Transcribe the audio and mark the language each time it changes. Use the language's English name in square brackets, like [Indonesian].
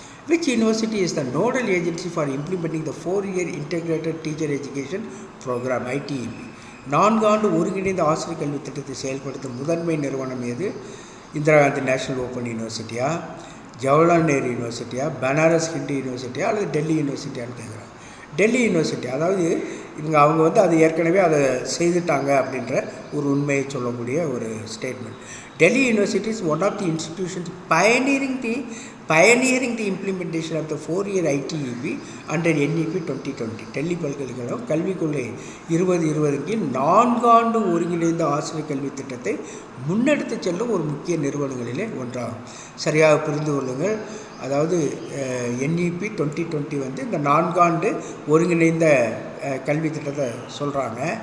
[English] Which university is the nodal agency for implementing the 4-year integrated teacher education program ITEP? [Tamil] 4 ஆண்டு ஒருங்கிணைந்த ஆசிரியர் கல்வி திட்டத்தை செயல்படுத்தும் முதன்மை நிறுவனம் எது? இந்திரா காந்தி நேஷனல் ஓப்பன் யூனிவர்சிட்டியா, ஜவஹர்லால் நேரு யூனிவர்சிட்டியா, பனாரஸ் ஹிந்து யூனிவர்சிட்டியா அல்லது டெல்லி யூனிவர்சிட்டியான்னு கேட்குறாங்க. டெல்லி யூனிவர்சிட்டி, அதாவது அவங்க அது ஏற்கனவே அதை செய்துட்டாங்க அப்படின்ற ஒரு உண்மையை சொல்லக்கூடிய ஒரு statement. [English] Delhi University is one of the institutions pioneering the implementation of the 4-year ITEP under NEP 2020. [Tamil] Delhi பல்கலைக்கழகம் கல்விக் கொள்கை 2020 கீழ் 4 ஆண்டு ஒருங்கிணைந்த ஆசிரியர் கல்வி திட்டத்தை முன்னெடுத்து செல்லும் ஒரு முக்கிய நிறுவனங்களிலே ஒன்றாகும். சரியாக புரிந்து கொள்ளுங்கள். அதாவது NEP 2020 இந்த 4 ஆண்டு ஒருங்கிணைந்த கல்வி திட்டத்தை சொல்கிறாங்க.